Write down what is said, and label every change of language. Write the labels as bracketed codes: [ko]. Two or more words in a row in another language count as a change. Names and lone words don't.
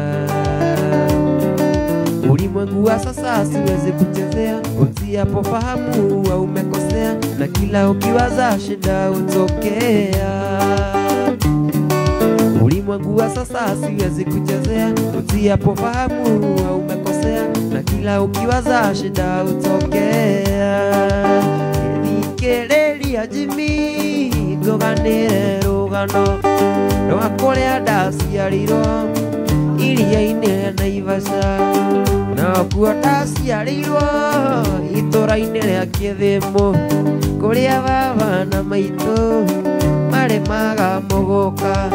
[sw] Ulimwengu wa sasa siwezi kuchezea Utiapo fahamu wa umekosea Na kila ukiwaza shida utokea Ulimwengu wa sasa siwezi kuchezea Utiapo fahamu wa umekosea Na kila ukiwaza shida utokea [ki] Nikereria Jimmy Goganire rugano Rwakũrĩa ndaciarirwo iria-inĩ rĩa Naivasha Nakuo ndaciarĩirwo itũũra-inĩ rĩa Kĩthĩmũ Kũrĩa baba na maitũ marĩmaga mũgũka